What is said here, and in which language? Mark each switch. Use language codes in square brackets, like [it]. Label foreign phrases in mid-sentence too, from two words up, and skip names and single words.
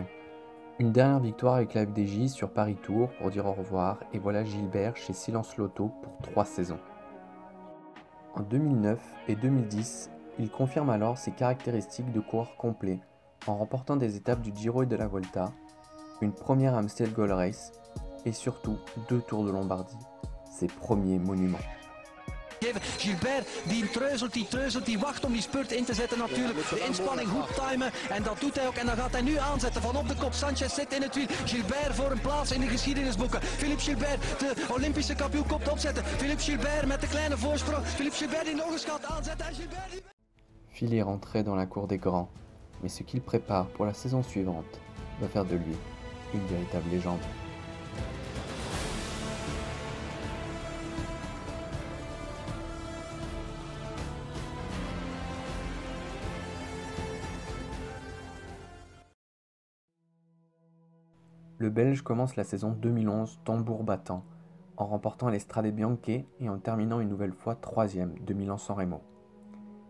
[fr] Une dernière victoire avec la FDJ sur Paris Tour pour dire au revoir et voilà Gilbert chez Silence Lotto pour 3 saisons. En 2009 et 2010, il confirme alors ses caractéristiques de coureur complet en remportant des étapes du Giro et de la Volta, une première Amstel Gold Race et surtout 2 Tours de Lombardie, ses premiers monuments. [nl] Gilbert die treuzelt, die wacht om die spurt in te zetten natuurlijk. De inspanning goed timen en dat doet hij ook. En dan gaat hij nu aanzetten van op de kop. Sanchez zit in het wiel. Gilbert voor een plaats in de geschiedenisboeken. Philippe Gilbert, de Olympische kampioen, komt opzetten. Philippe Gilbert met de kleine voorsprong. Philippe Gilbert die nog eens gaat aanzetten. En Gilbert die... [fr] Phil est rentré dans la cour des grands, mais ce qu'il prépare pour la saison suivante va faire de lui une véritable légende. Le Belge commence la saison 2011 tambour battant, en remportant les Strade Bianche et en terminant une nouvelle fois 3e de Milan-San Remo.